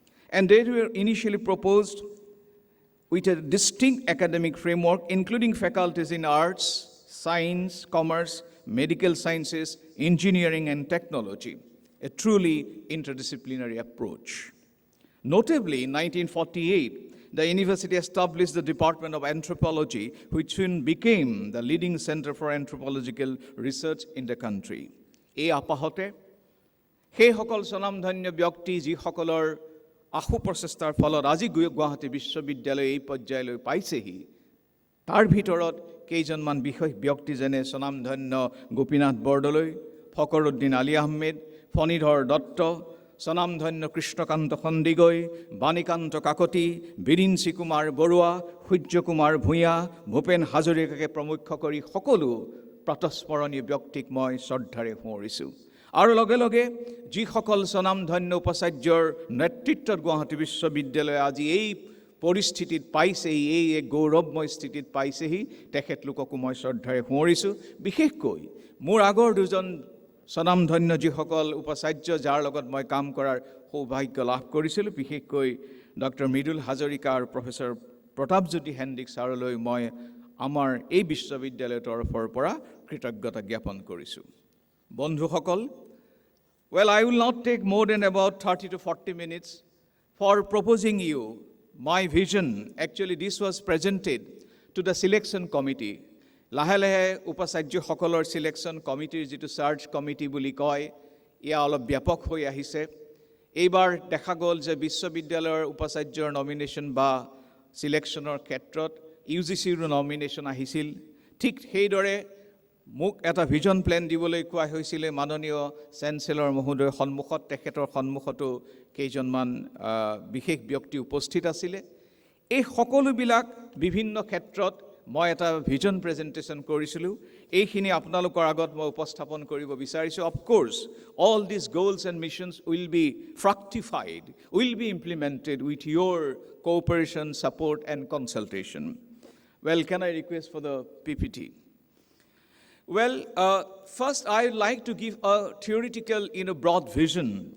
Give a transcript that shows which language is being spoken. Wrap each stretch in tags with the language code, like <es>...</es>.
<en>And they were initially proposed with a distinct academic framework, including faculties in arts, science, commerce, medical sciences, engineering, and technology, a truly interdisciplinary approach. Notably, in 1948, the university established the Department of Anthropology, which soon became the leading center for anthropological research in the country.</en> <as>এই আপাহতে সেইসকল স্বনামধন্য ব্যক্তি যিসকলৰ আশু প্ৰচেষ্টাৰ ফলত আজি গুৱাহাটী বিশ্ববিদ্যালয় এই পৰ্যায়লৈ পাইছেহি, তাৰ ভিতৰত কেইজনমান বিশেষ ব্যক্তি যেনে স্বনামধন্য গোপীনাথ বৰদলৈ, ফকৰুদ্দিন আলী আহমেদ, ফণীধৰ দত্ত, স্বনামধন্য কৃষ্ণকান্ত সন্দিকৈ, বাণীকান্ত কাকতি, বিৰিঞ্চি কুমাৰ বৰুৱা, সূৰ্যকুমাৰ ভূঞা, ভূপেন হাজৰিকাকে প্ৰমুখ কৰি সকলো প্ৰাতঃস্মৰণীয় ব্যক্তিক মই শ্ৰদ্ধাৰে সোঁৱৰিছোঁ। আৰু লগে লগে যিসকল স্বনামধন্য উপাচাৰ্যৰ নেতৃত্বত গুৱাহাটী বিশ্ববিদ্যালয় আজি এই পৰিস্থিতিত পাইছেহি, এই গৌৰৱময় স্থিতিত পাইছেহি, তেখেতলোককো মই শ্ৰদ্ধাৰে সোঁৱৰিছোঁ। বিশেষকৈ মোৰ আগৰ দুজন স্বনামধন্য যিসকল উপাচাৰ্য, যাৰ লগত মই কাম কৰাৰ সৌভাগ্য লাভ কৰিছিলোঁ, বিশেষকৈ ডক্টৰ মৃদুল হাজৰিকা আৰু প্ৰফেচৰ প্ৰতাপজ্যোতি হেণ্ডিক ছাৰলৈ মই আমাৰ এই বিশ্ববিদ্যালয়ৰ তৰফৰ পৰা কৃতজ্ঞতা জ্ঞাপন কৰিছোঁ। বন্ধুসকল,</as> <en>well, I will not take more than about 30 to 40 minutes for proposing you my vision. Actually, this was presented to the selection committee.</en> <as>লাহে লাহে উপাচাৰ্যসকলৰ সিলেকশ্যন কমিটিৰ যিটো চাৰ্চ কমিটি বুলি কয়, এয়া অলপ ব্যাপক হৈ আহিছে। এইবাৰ দেখা গ'ল যে বিশ্ববিদ্যালয়ৰ উপাচাৰ্যৰ নমিনেশ্যন বা সিলেকশ্যনৰ ক্ষেত্ৰত ইউজিচিৰো নমিনেশ্যন আহিছিল। ঠিক সেইদৰে মোক এটা ভিজন প্লেন দিবলৈ কোৱা হৈছিলে মাননীয় চেঞ্চেলৰ মহোদয়ৰ সন্মুখত। তেখেতৰ সন্মুখতো কেইজনমান বিশেষ ব্যক্তি উপস্থিত আছিলে। এই সকলোবিলাক বিভিন্ন ক্ষেত্ৰত মই এটা ভিজন প্ৰেজেণ্টেশ্যন কৰিছিলোঁ। এইখিনি আপোনালোকৰ আগত মই উপস্থাপন কৰিব বিচাৰিছোঁ।</as> <en>Of course all this goals and missions will be fructified, will be implemented with your cooperation, support and consultation. Well, can I request for the PPT? Well, first I would like to give a theoretical, broad vision.</en>